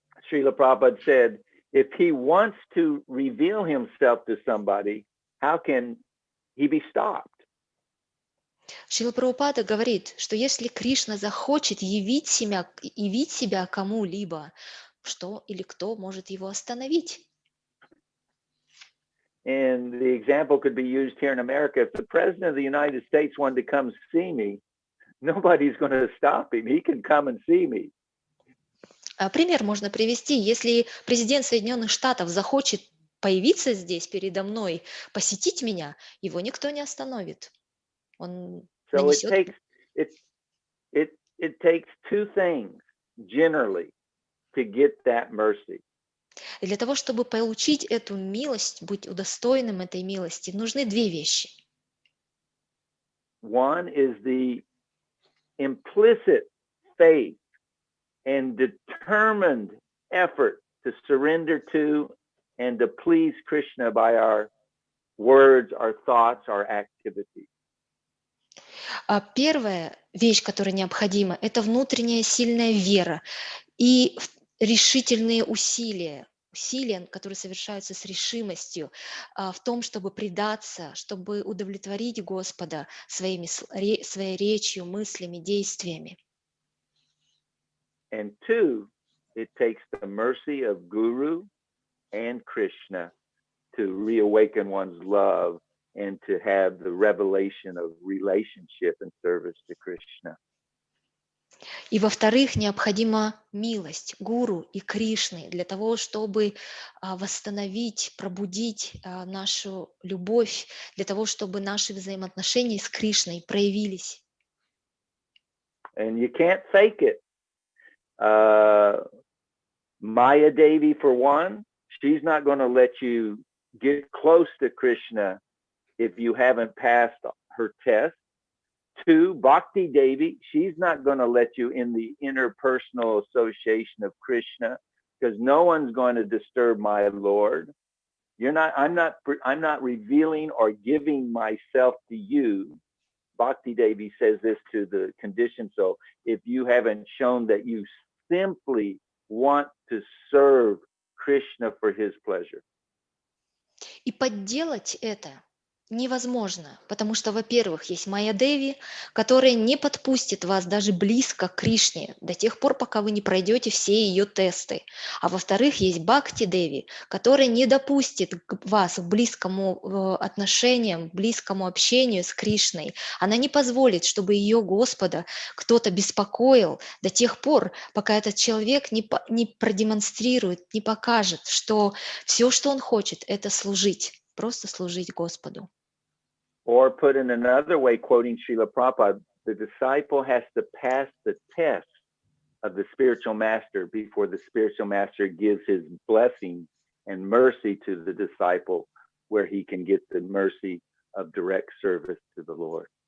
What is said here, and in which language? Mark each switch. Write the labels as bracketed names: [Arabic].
[English] Srila Prabhupada said, if he wants to reveal himself to somebody, how can he be stopped? [Russian] Шрила Прабхупада говорит, что если Кришна захочет явить себя кому-либо, что или кто может его остановить? [English] And the example could be used here in America. If the president of the United States wanted to come see me, nobody's going to stop him. He can come and see me. [Russian] Пример можно привести. Если президент Соединенных Штатов захочет появиться здесь передо мной, посетить меня, его никто не остановит. Он нанесет... [English] it takes two things generally to get that mercy. [Russian] И для того, чтобы получить эту милость, быть удостоенным этой милости, нужны две вещи. [English] One is the implicit faith and determined effort to surrender to and to please Krishna by our words, our thoughts, our activities. [Russian] Первая вещь, которая необходима, это внутренняя сильная вера и решительные усилия, которые совершаются с решимостью в том, чтобы предаться, чтобы удовлетворить Господа своей речью, мыслями, действиями. [English] And two, it takes the mercy of Guru and Krishna to reawaken one's love and to have the revelation of relationship and service to Krishna. [Russian] И во-вторых, необходима милость Гуру и Кришны для того, чтобы восстановить, пробудить нашу любовь, для того, чтобы наши взаимоотношения с Кришной проявились. [English] And you can't fake it. Maya Devi, for one, she's not going to let you get close to Krishna if you haven't passed her test. Two, Bhakti Devi, she's not going to let you in the interpersonal association of Krishna because no one's going to disturb my Lord. I'm not revealing or giving myself to you. Bhakti Devi says this to the conditioned soul. If you haven't shown that you simply want to serve Krishna for his pleasure. [Russian] И подделать это невозможно, потому что, во-первых, есть Майя Деви, которая не подпустит вас даже близко к Кришне до тех пор, пока вы не пройдете все ее тесты. А во-вторых, есть Бхакти Деви, которая не допустит вас к близкому отношениям, близкому общению с Кришной. Она не позволит, чтобы ее Господа кто-то беспокоил до тех пор, пока этот человек не продемонстрирует, не покажет, что все, что он хочет, это служить, просто служить Господу. [English] Or put in another way, quoting Srila Prabhupada, the disciple has to pass the test of the spiritual master before the spiritual master gives his blessing and mercy to the disciple, where he can get the mercy of direct service to the Lord.